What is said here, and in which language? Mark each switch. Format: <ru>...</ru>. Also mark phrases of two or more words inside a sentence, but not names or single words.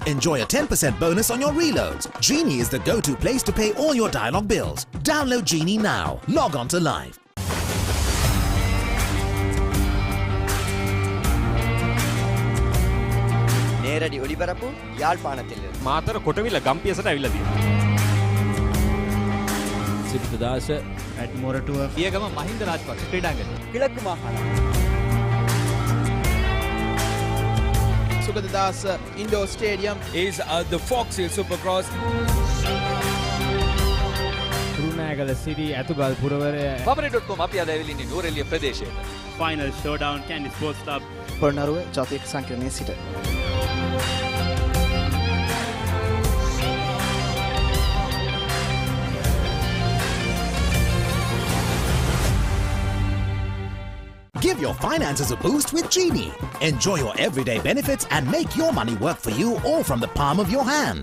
<en>Enjoy a 10% bonus on your reloads. Genie is the go-to place to pay all your Dialog bills. Download Genie now. Log on to Live.</en> <ta>நேரடி ஒளிபரப்பு யாழ்ப்பாணத்திலிருந்து</ta> <si>මාතර කොටවිල ගම්පියසට ඇවිල්ලා තියෙනවා.</si> <en>Sugathadasa at Moratua.</en> <si>පියගම මහින්ද රාජපක්ෂ ක්‍රීඩාංගණය.</si> <ta>கிழக்கு மாகாணம்</ta> <en>Sugathadasa Indoor Stadium is the Fox Hill Supercross.</en> <si>කුරුණෑගල සිටි ඇතුගල් පුරවරය Papare.com අපි අද ඇවිල්ලා ඉන්නේ නෝරෙලිය ප්‍රදේශයට.</si> <en>Final Showdown Kandy Sports Club</en> <si>පොළොන්නරුව ජාතික සංකීර්ණයේ සිට.</si> <en>Give your finances a boost with Genie. Enjoy your everyday benefits and make your money work for you all from the palm of your hand.</en>